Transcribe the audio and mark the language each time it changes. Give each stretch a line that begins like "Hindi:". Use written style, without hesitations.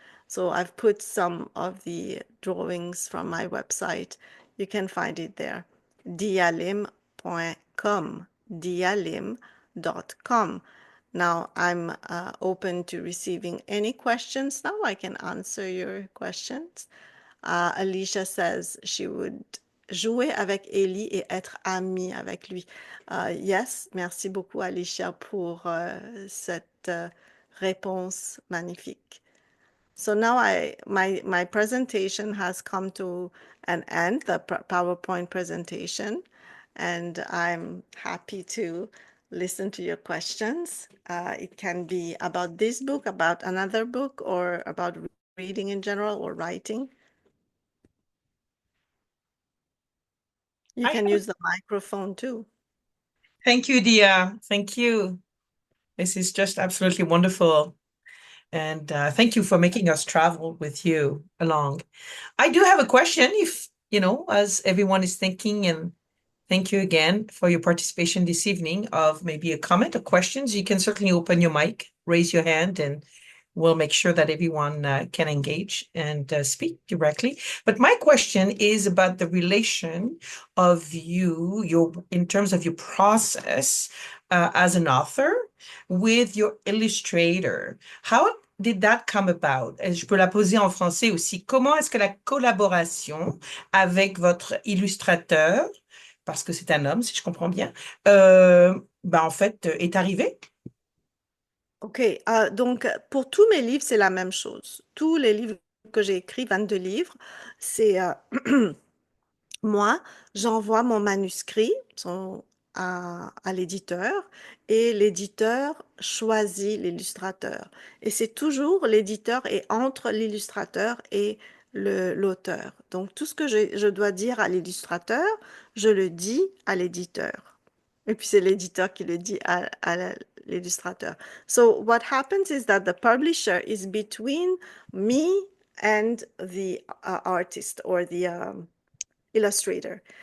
English: So I've put some of the drawings from my website. You can find it there. diyalim.com, diyalim.com. Now I'm open to receiving any questions. Now I can answer your questions. Alicia says she would
French: jouer avec Éli et être amie avec lui. Yes, merci beaucoup Alicia pour cette réponse magnifique.
English: So now my presentation has come to an end, the PowerPoint presentation, and I'm happy to listen to your questions. It can be about this book, about another book, or about reading in general or writing. You can use the microphone too. Thank you, Diya. Thank you. This is just absolutely wonderful. And thank you for making us travel with you along. I do have a question if, as everyone is thinking, and thank you again for your participation this evening, of maybe a comment or questions. You can certainly open your mic, raise your hand, and we'll make sure that everyone can engage and speak directly. But my question is about the relation of in terms of your process as an author with your illustrator. How did that come about?
French: Je peux la poser en français aussi. Comment est-ce que la collaboration avec votre illustrateur, parce que c'est un homme, si je comprends bien, en fait, est arrivée? OK. Donc, pour tous mes livres, c'est la même chose. Tous les livres que j'ai écrits, 22 livres, c'est moi, j'envoie mon manuscrit à l'éditeur et l'éditeur choisit l'illustrateur. Et c'est toujours l'éditeur est entre l'illustrateur et l'auteur. Donc, tout ce que je dois dire à l'illustrateur, je le dis à l'éditeur. Et puis, c'est l'éditeur qui le dit à l'illustrateur.
English: So, what happens is that the publisher is between me and the artist or the illustrator.